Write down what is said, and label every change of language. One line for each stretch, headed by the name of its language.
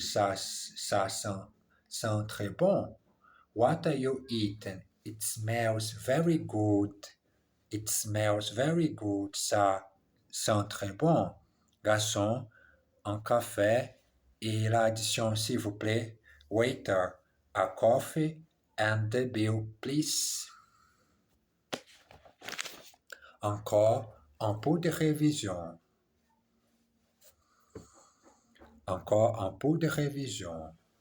French: Ça sent très bon.
English: What are you eating? It smells very good. It smells very good.
French: Ça sent très bon. Garçon, un café et l'addition, s'il vous plaît.
English: Waiter, a coffee and the bill, please.
French: Encore un peu de révision. Encore un peu de révision.